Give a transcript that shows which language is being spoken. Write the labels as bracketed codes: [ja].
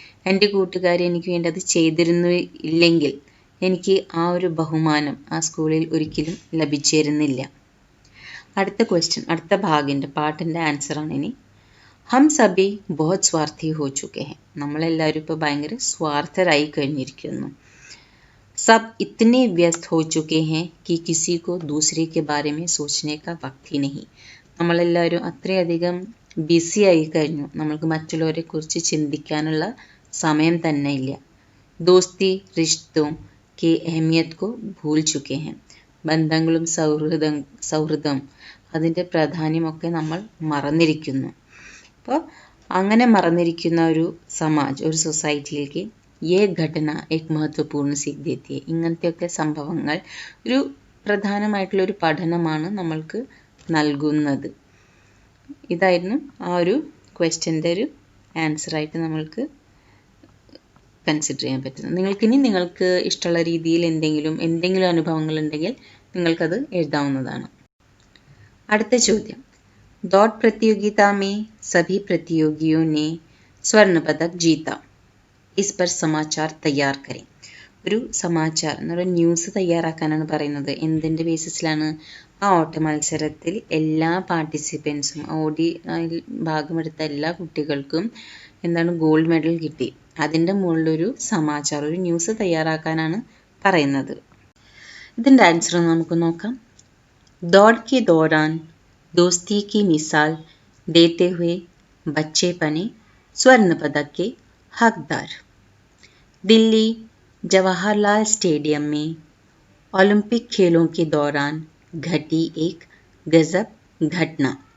[ml] എൻ്റെ കൂട്ടുകാർ എനിക്ക് വേണ്ടി അത് ചെയ്തിരുന്നില്ലെങ്കിൽ എനിക്ക് ആ ഒരു ബഹുമാനം ആ സ്കൂളിൽ ഒരിക്കലും ലഭിച്ചിരുന്നില്ല. അടുത്ത ക്വസ്റ്റ്യൻ, അടുത്ത ഭാഗിൻ്റെ പാട്ടിൻ്റെ ആൻസറാണ് ഇനി. [hi] हम सभी बहुत स्वार्थी हो चुके हैं. [ml] നമ്മളെല്ലാവരും ഇപ്പോൾ ഭയങ്കര സ്വാർത്ഥരായി കഴിഞ്ഞിരിക്കുന്നു. [hi] सब इतने व्यस्त हो चुके हैं कि किसी को दूसरे के बारे में सोचने का वक्त ही नहीं. [ml] നമ്മളെല്ലാവരും അത്രയധികം ബിസി ആയി കഴിഞ്ഞു, നമ്മൾക്ക് മറ്റുള്ളവരെ കുറിച്ച് ചിന്തിക്കാനുള്ള സമയം തന്നെ ഇല്ല. [hi] दोस्ती रिश्तों की अहमियत को भूल चुके हैं. [ml] ബന്ധങ്ങളും സൗഹൃദം അതിൻ്റെ പ്രാധാന്യമൊക്കെ നമ്മൾ മറന്നിരിക്കുന്നു. അപ്പോൾ അങ്ങനെ മറന്നിരിക്കുന്ന ഒരു സമാജ്, ഒരു സൊസൈറ്റിയിലേക്ക് [hi] ये घटना एक महत्वपूर्ण सीख देती है. [ml] ഇങ്ങനത്തെയൊക്കെ സംഭവങ്ങൾ ഒരു പ്രധാനമായിട്ടുള്ള ഒരു പഠനമാണ് നമ്മൾക്ക് നൽകുന്നത്. ഇതായിരുന്നു ആ ഒരു ക്വസ്റ്റ്യൻ്റെ ഒരു ആൻസറായിട്ട് നമ്മൾക്ക് കൺസിഡർ ചെയ്യാൻ പറ്റുന്നത്. നിങ്ങൾക്ക് ഇഷ്ടമുള്ള രീതിയിൽ എന്തെങ്കിലും അനുഭവങ്ങൾ ഉണ്ടെങ്കിൽ നിങ്ങൾക്കത് എഴുതാവുന്നതാണ്. അടുത്ത ചോദ്യം, [hi] दौड़ प्रतियोगिता में सभी प्रतियोगियों ने स्वर्ण पदक जीता. इस पर समाचार तैयार करें. [ml] ഒരു സമാചാർ എന്നൊരു ന്യൂസ് തയ്യാറാക്കാനാണ് പറയുന്നത്. എന്തിൻ്റെ ബേസിസിലാണ്? ആ ഓട്ട മത്സരത്തിൽ എല്ലാ പാർട്ടിസിപ്പൻസും ഭാഗമെടുത്ത എല്ലാ കുട്ടികൾക്കും ഗോൾഡ് മെഡൽ കിട്ടി. അതിൻ്റെ മുകളിലൊരു സമാചാർ, ഒരു ന്യൂസ് തയ്യാറാക്കാനാണ് പറയുന്നത്. ഇതിൻ്റെ ആൻസർ നമുക്ക് നോക്കാം. [hi] दौड़ के दौरान दोस्ती की मिसाल देते हुए बच्चे बने स्वर्ण पदक के हकदार. दिल्ली जवाहरलाल स्टेडियम में ओलंपिक खेलों के दौरान घटी एक गजब घटना.